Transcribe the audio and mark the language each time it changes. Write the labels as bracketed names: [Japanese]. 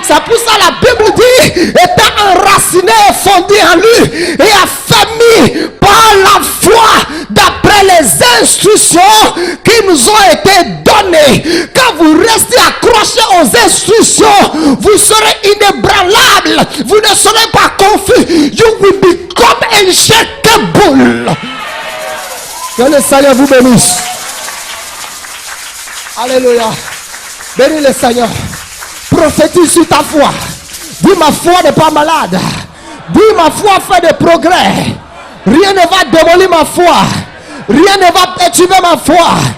[French] C'est pour ça la Bible dit, étant enraciné et fondé en lui et affermi par la foi d'après les instructions qui nous ont été données. Quand vous restez accroché aux instructions, vous serez inébranlable, vous ne serez pas confus. [English] You will become unshakable. [French] Que le Seigneur vous bénisse. Alléluia. Bénis le Seigneur. Prophétise sur ta foi. Dis ma foi n'est pas malade. Dis ma foi fait des progrès. Rien ne va démolir ma foi. Rien ne va perturber ma foi.